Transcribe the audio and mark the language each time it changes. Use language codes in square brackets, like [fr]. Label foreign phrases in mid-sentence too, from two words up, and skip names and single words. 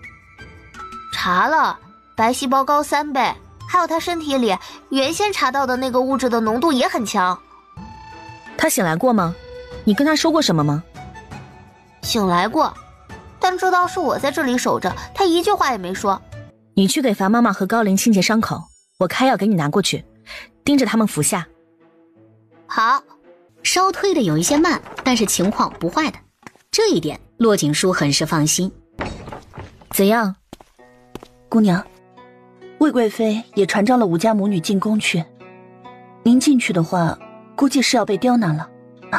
[zh] 查了，白細胞高3倍，還有他身體裡原先查到的那個物質的濃度也很強。他醒來過嗎？你跟他說過什麼嗎？醒來過，但知道是我在這裡守着，他一句話也沒說。你去給樊媽媽和高林清潔傷口，我開藥給你拿過去，盯着他們服下。好。稍推的有一些慢，但是情況不壞的，這一點骆景書很是放心。怎樣？姑娘，魏貴妃也傳召了吴家母女进宮去，您進去的話估計是要被刁難了啊！